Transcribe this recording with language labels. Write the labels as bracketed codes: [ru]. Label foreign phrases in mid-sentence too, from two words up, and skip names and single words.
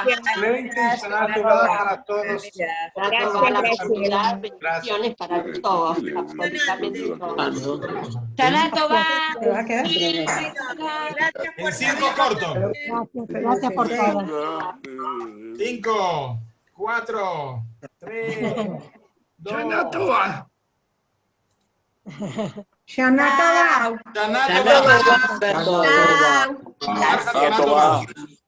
[he] שנה טובה [es] para todos. Bendiciones para todos, absolutamente todos. [he] שנה טובה. [es] En 5 cortos. Gracias por todo. 5, 4, 3, 2. [he] שנה טובה. שנה טובה. שנה טובה. [es] Chao. [he] שנה טובה.